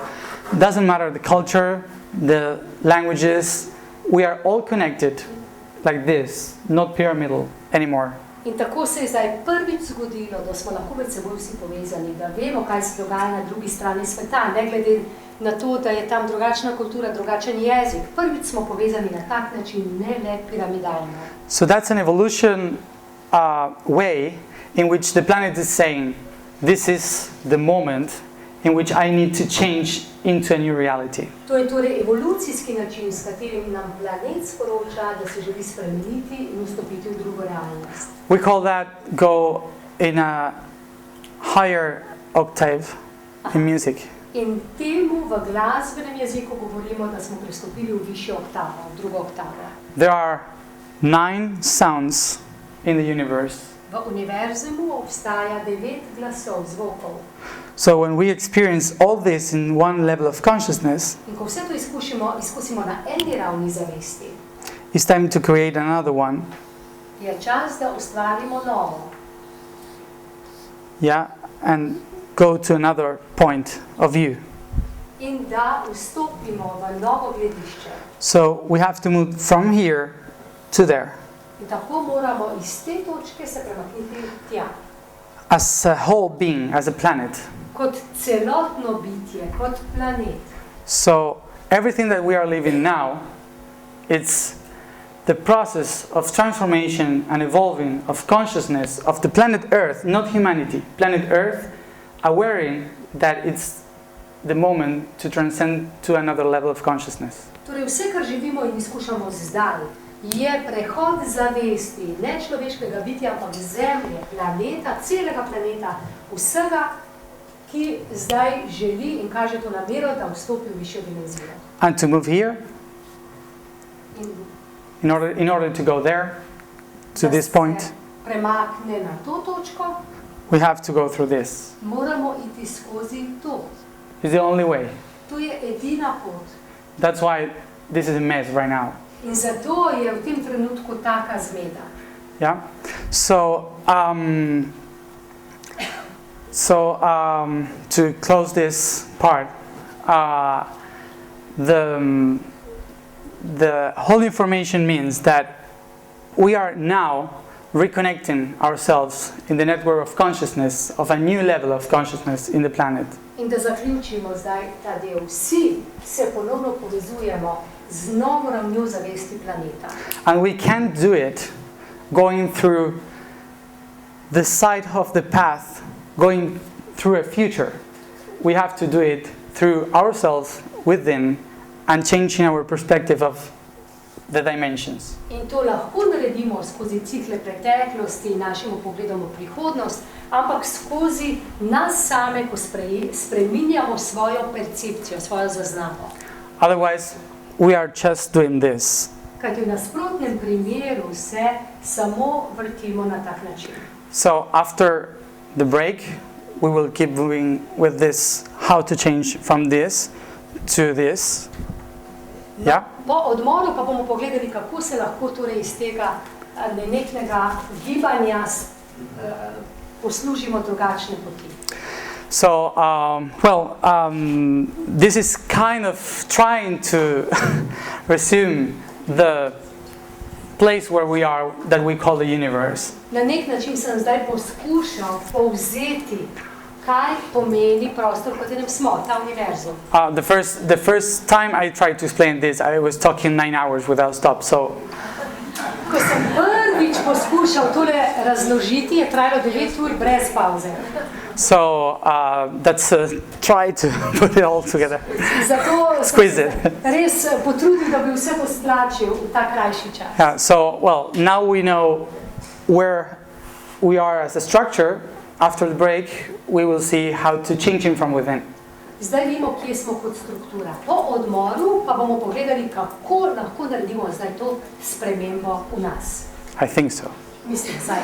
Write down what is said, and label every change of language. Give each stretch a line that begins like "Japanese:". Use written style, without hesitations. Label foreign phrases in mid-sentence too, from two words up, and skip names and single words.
English: Doesn't matter the culture, the languages, we are all connected like this, not pyramidal anymore.
Slovenian: In tako se je zdaj prvič zgodilo, da smo lahko med seboj vsi povezani, da vemo, kaj se dogaja na drugi strani sveta, ne glede na to, da je tam drugačna kultura, drugačen jezik. Prvič smo povezani na tak način, ne le piramidalno.
English: So that's an evolution way in which the planet is saying, this is the moment in which I need to change into a new reality.
Slovenian: To je torej evolucijski način, s katerim nam planet sporoča, da se želi spremeniti in vstopiti v drugo realnost.
English: We call that go in a higher octave in music.
Slovenian: In temu v glasbenem jeziku govorimo, da smo pristopili v višjo oktavo, v drugo oktavo.
English: There are 9 sounds in the universe.
Slovenian: V univerzumu obstaja 9 glasov, zvokov.
English: So when we experience all this in one level of consciousness,
Slovenian: In ko vse to izkusimo na eni ravni zavesti,
English: it's time to create another one.
Slovenian: je čas, da ustvarimo novo.
English: Yeah, and go to another point of view.
Slovenian: In da vstopimo v novo gledišče.
English: So we have to move from here to there.
Slovenian: In tako moramo iz te točke se premakniti tja.
English: As a whole being, as a planet.
Slovenian: Kot celotno bitje, kot planet.
English: So everything that we are living now, it's the process of transformation and evolving of consciousness of the planet Earth, not humanity. Planet Earth, aware that it's the moment to transcend to another level of consciousness.
Slovenian: Torej vse, kar živimo in izkušamo zdaj, je prehod zavesti nečloveškega bitja, ampak Zemlje, planeta, celega planeta, vsega, ki zdaj želi in kaže to namero, da vstopi v višjo dimenzijo.
English: And to move here, in order to go there, to this point,
Slovenian: premakne na to točko,
English: we have to go through this.
Slovenian: moramo iti skozi to.
English: It's the only way.
Slovenian: To je edina pot.
English: That's why this is a mess right now.
Slovenian: In zato je v tem trenutku taka zmeda.
English: Yeah. So to close this part, the whole information means that we are now reconnecting ourselves in the network of consciousness, of a new level of consciousness in the planet.
Slovenian: In da zaključimo zdaj ta del. Vsi se ponovno povezujemo z novo ravnjo zavesti planeta.
English: And we can't do it going through the side of the path, going through a future. We have to do it through ourselves within and changing our perspective of the dimensions.
Slovenian: In to lahko naredimo skozi cikle preteklosti in našim pogledom v prihodnost, ampak skozi nas same, ko spreminjamo svojo percepcijo, svojo zaznavo.
English: Otherwise, we are just doing this.
Slovenian: Kajti v nasprotnem primeru se samo vrtimo na tak način.
English: So after the break, we will keep moving with this, how to change from this to this. Yeah?
Slovenian: Po odmoru pa bomo pogledali, kako se lahko torej iz tega nenehlega gibanja poslužimo drugačne poti.
English: So, this is kind of trying to resume the place where we are, that we call the universe.
Slovenian: Na nek način sem zdaj poskušal povzeti, kaj pomeni prostor, v katerem smo, ta univerzum.
English: The first time I tried to explain this, I was talking 9 hours without stop. So
Slovenian: Ko sem prvič poskušal tole razložiti, je trajalo 9 ur brez pauze.
English: So that's try to put it all together.
Slovenian: Zato
English: Squeeze
Slovenian: sem
English: it.
Slovenian: res potrudil, da bi vse to stlačil v ta krajši čas.
English: Yeah. So well, now we know where we are as a structure. After the break, we will see how to change it from within.
Slovenian: Zdaj vemo, kje smo kot struktura. Po odmoru pa bomo pogledali, kako lahko naredimo zdaj to spremembo v nas.
English: I think so.
Slovenian: Mislim, zdaj.